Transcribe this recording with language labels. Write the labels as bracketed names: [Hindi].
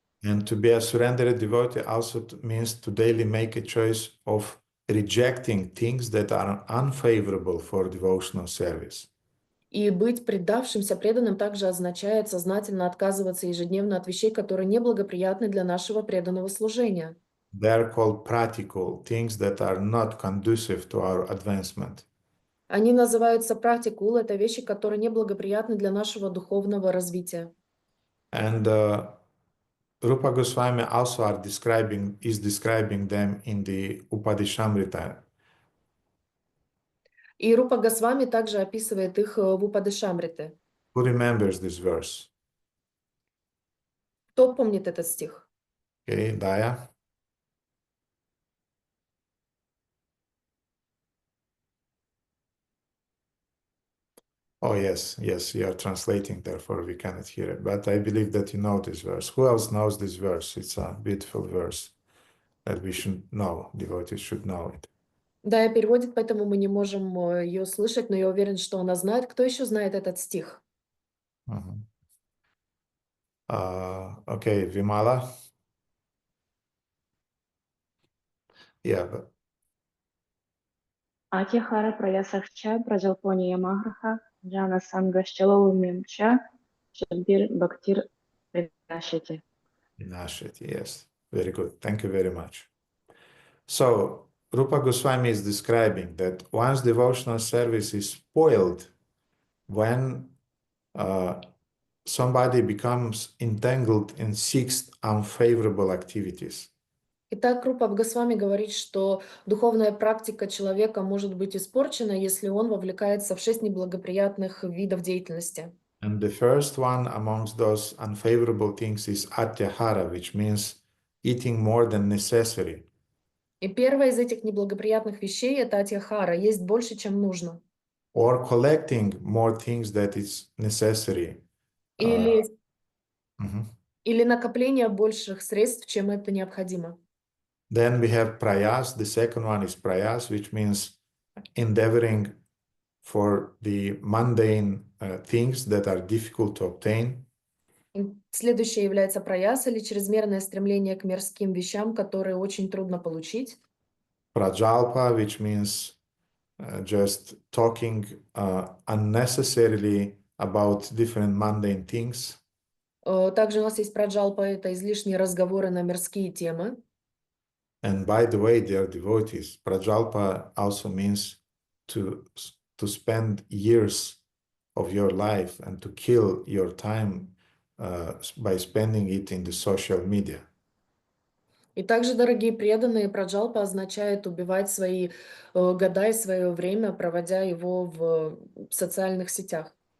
[English] And to be a surrendered devotee also means to daily make a choice of rejecting things that are unfavorable for devotional service. [Russian] И быть предавшимся преданным также означает сознательно отказываться ежедневно от вещей, которые неблагоприятны для нашего преданного служения. [English] They are called practical, things that are not conducive to our advancement. [Russian] Они называются практикул, это вещи, которые неблагоприятны для нашего духовного развития. [English] And Rupa Goswami also is describing them in the Upadishamrita. [Russian] И Рупа Госвами также описывает их в Упадешамрите. [English] Who remembers this verse? [Russian] Кто помнит этот стих? [English] Okay, Daya? Oh, yes, you are translating, therefore we cannot hear it. But I believe that you know this verse. Who else knows this verse? It's a beautiful verse that we should know. Devotees should know it. [Russian] Да, я переводит, поэтому мы не можем ее слышать, но я уверен, что она знает. Кто еще знает этот стих? [English] Okay, Vimala? Yeah, but [Sanskrit] Атихара праясахча праjalponi ямаграха джана сангашчаловумемча шабдир бхактир принашити. [English] Nashiti, yes. Very good. Thank you very much. So, Rupa Goswami is describing that one's devotional service is spoiled when somebody becomes entangled in 6 unfavorable activities. [Russian] Итак, Рупа Госвами говорит, что духовная практика человека может быть испорчена, если он вовлекается в 6 неблагоприятных видов деятельности. [English] And the first one amongst those unfavorable things is atyahara, which means eating more than necessary. [Russian] И первое из этих неблагоприятных вещей – это атьяхара, есть больше, чем нужно. [English] Or collecting more things that is necessary. [Russian] Или накопление больших средств, чем это необходимо. [English] Then we have prayas. The second one is prayas, which means endeavoring for the mundane things that are difficult to obtain. [Russian] Следующее является праяс, или чрезмерное стремление к мирским вещам, которые очень трудно получить. [English] Prajalpa, which means just talking unnecessarily about different mundane things. [Russian] Также у нас есть праджалпа, это излишние разговоры на мирские темы. [English] And by the way, dear devotees, prajalpa also means to spend years of your life and to kill your time by spending it in the social media. [Russian] И также, дорогие преданные, праджалпа означает убивать свои года и свое время, проводя его в социальных сетях.